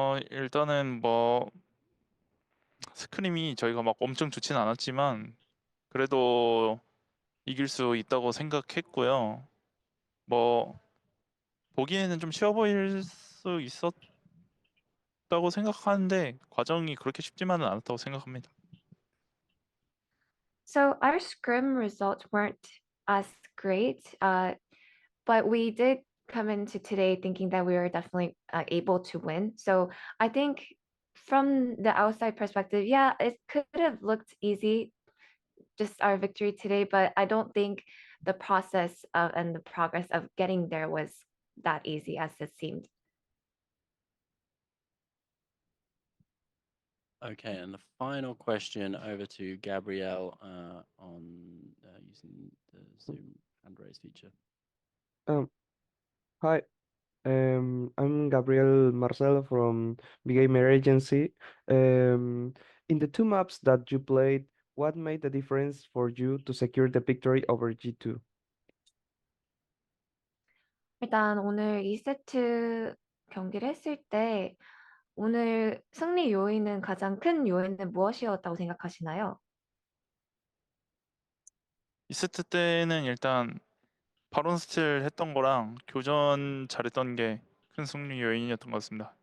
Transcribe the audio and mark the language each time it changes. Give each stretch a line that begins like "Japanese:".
Korean: 일단은 뭐 스크림이 저희가 막 엄청 좋지는 않았지만 그래도 이길 수 있다고 생각했고요. 뭐 보기에는 좀 쉬워 보일 수 있었다고 생각하는데 과정이 그렇게 쉽지만은 않았다고 생각합니다.
English: So our scrim results weren't as great, but we did come into today thinking that we were definitely able to win. So I think from the outside perspective, yeah, it could have looked easy, just our victory today, but I don't think the process and the progress of getting there was that easy as it seemed. Okay, and the final question over to Gabrielle on using the Zoom hand raise feature. Hi, I'm Gabriel Marcelo from Big Gamer Agency. In the 2 maps that you played, what made the difference for you to secure the victory over G2?
Korean: 일단 오늘 2세트 경기를 했을 때 오늘 승리 요인은 가장 큰 요인은 무엇이었다고 생각하시나요? 2세트 때는 일단 바론 스틸 했던 거랑 교전 잘했던 게 큰 승리 요인이었던 것 같습니다.